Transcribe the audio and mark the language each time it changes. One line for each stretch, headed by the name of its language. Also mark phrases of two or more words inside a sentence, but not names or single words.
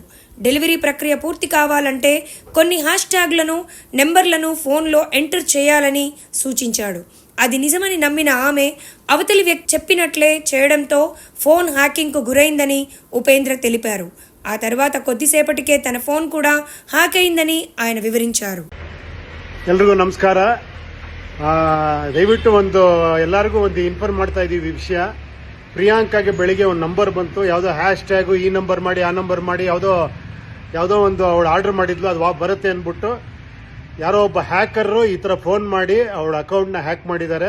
Telugu: డెలివరీ ప్రక్రియ పూర్తి కావాలంటే కొన్ని హ్యాష్ ట్యాగ్లను నెంబర్లను ఫోన్లో ఎంటర్ చేయాలని సూచించాడు. అది నిజమని నమ్మిన ఆమె అవతలి వ్యక్తి చెప్పినట్లే చేయడంతో ఫోన్ హ్యాకింగ్కు గురైందని ఉపేంద్ర తెలిపారు. ఆ తర్వాత కొద్దిసేపటికే తన ఫోన్ కూడా హ్యాక్ అయిందని ఆయన వివరించారు.
Kannada: ಎಲ್ರಿಗೂ ನಮಸ್ಕಾರ. ದಯವಿಟ್ಟು ಎಲ್ಲರಿಗೂ ಇನ್ಫಾರ್ಮ್ ಮಾಡ್ತಾ ಇದ್ದೀವಿ ವಿಷಯ. ಪ್ರಿಯಾಂಕಾಗೆ ಬೆಳಿಗ್ಗೆ ಒಂದು ನಂಬರ್ ಬಂತು, ಯಾವುದೋ ಹ್ಯಾಶ್ ಟ್ಯಾಗು ಈ ನಂಬರ್ ಮಾಡಿ ಆ ನಂಬರ್ ಮಾಡಿ ಯಾವುದೋ ಒಂದು ಅವಳು ಆರ್ಡರ್ ಮಾಡಿದ್ಲು, ಅದು ಬರುತ್ತೆ ಅಂದ್ಬಿಟ್ಟು ಯಾರೋ ಒಬ್ಬ ಹ್ಯಾಕರು ಈ ಥರ ಫೋನ್ ಮಾಡಿ ಅವಳ ಅಕೌಂಟ್ನ ಹ್ಯಾಕ್ ಮಾಡಿದ್ದಾರೆ.